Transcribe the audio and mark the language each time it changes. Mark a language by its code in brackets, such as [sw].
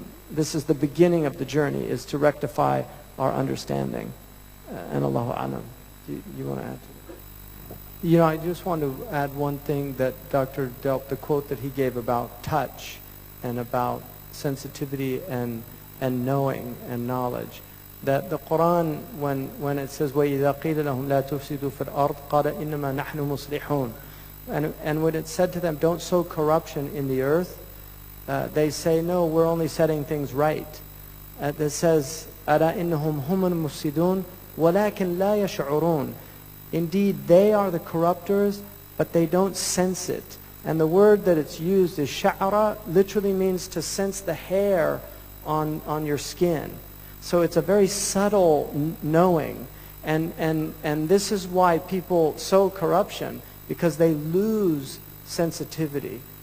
[en] This is the beginning of the journey, is to rectify our understanding. And Allahu Alam. Do you want to add to that? You know, I just want to add one thing that Dr. Delp, the quote that he gave about touch and about sensitivity and knowing and knowledge. That the Quran, when it says, [ar] وَإِذَا قِيلَ لَهُمْ لَا تُفْسِدُوا فِي الْأَرْضِ قَالَ إِنَّمَا نَحْنُ مُصْلِحُونَ. [en] And when it said to them, don't sow corruption in the earth, they say, no, we're only setting things right. That says, [ar] أَلَا إِنَّهُمْ هُمُ الْمُفْسِدُونَ وَلَكِنْ لَا يَشْعُرُونَ. [en] Indeed, they are the corruptors, but they don't sense it. And the word that it's used is sha'ara, literally means to sense the hair on your skin. So it's a very subtle knowing. And this is why people sow corruption, because they lose sensitivity.